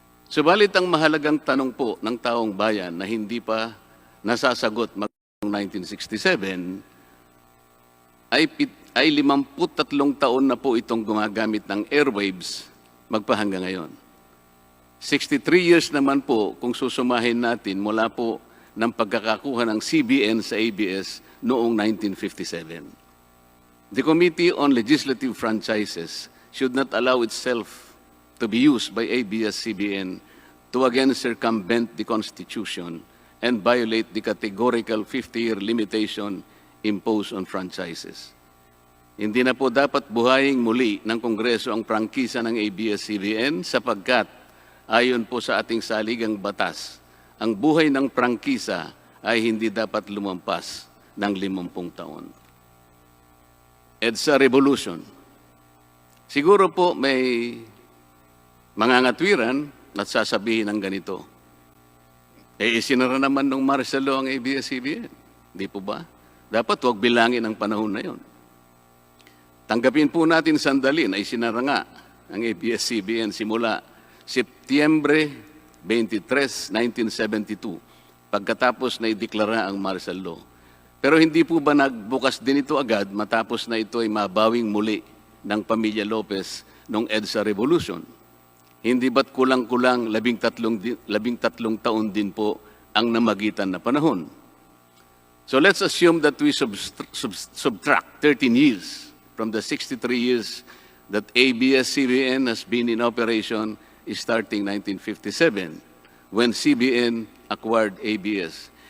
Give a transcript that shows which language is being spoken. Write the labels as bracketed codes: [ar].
[tl] Subalit ang mahalagang tanong po ng taong bayan na hindi pa nasasagot noong 1967 ay 53 taon na po itong gumagamit ng airwaves magpahanggang ngayon. 63 years naman po kung susumahin natin mula po ng pagkakakuha ng CBN sa ABS noong 1957. [en] The Committee on Legislative Franchises should not allow itself to be used by ABS CBN to again circumvent the Constitution and violate the categorical 50-year limitation imposed on franchises. [tl] Hindi na po dapat buhayin muli ng Kongreso ang prangkisa ng ABS CBN sapagkat ayon po sa ating saligang batas, ang buhay ng prangkisa ay hindi dapat lumampas ng 50 taon. EDSA Revolution. Siguro po may mangangatwiran at sasabihin ng ganito. Isinara naman nung martial law ang ABS-CBN. Di po ba? Dapat huwag bilangin ang panahon na yon. Tanggapin po natin sandali na isinara nga ang ABS-CBN simula Setyembre 23, 1972, pagkatapos na ideklara ang martial law. Pero hindi po ba nagbukas din ito agad matapos na ito ay mabawing muli ng pamilya Lopez noong EDSA Revolution? Hindi ba't kulang-kulang 13 taon din po ang namagitan na panahon? [en] So let's assume that we subtract 13 years from the 63 years that ABS-CBN has been in operation starting 1957 when CBN acquired ABS.